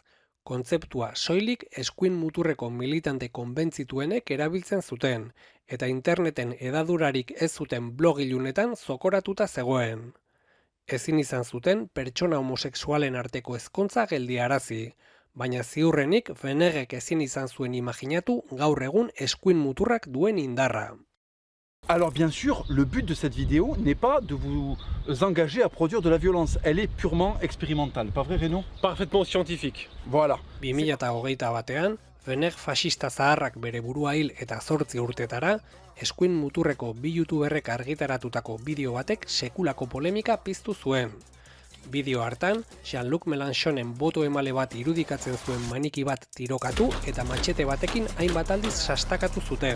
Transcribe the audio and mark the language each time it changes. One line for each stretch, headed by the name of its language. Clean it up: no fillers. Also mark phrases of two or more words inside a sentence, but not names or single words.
Basque: Kontzeptua soilik eskuin muturreko militante konbentzituenek erabiltzen zuten, eta interneten hedadurarik ez zuten blog ilunetan zokoratuta zegoen. Ezin izan zuten pertsona homosexualen arteko ezkontza geldiarazi, baina ziurrenik Vennerrek ezin izan zuen imaginatu gaur egun eskuin muturrak duen indarra.
French: Alors bien sûr, le but de cette vidéo n'est pas de vous engager à produire de la violence, elle est purement expérimentale, pas vrai Renaud? Parfaitement scientifique. Voilà.
Basque: 2021ean, Venner faxista zaharrak bere burua hil eta 8 urtetara, eskuin muturreko 2 youtuberrek argitaratutako bideo batek sekulako polemika piztu zuen. Bideo hartan, Jean-Luc Mélenchonen boto emale bat irudikatzen zuen maniki bat tirokatu eta matxete batekin hainbat aldiz sastakatu zuten.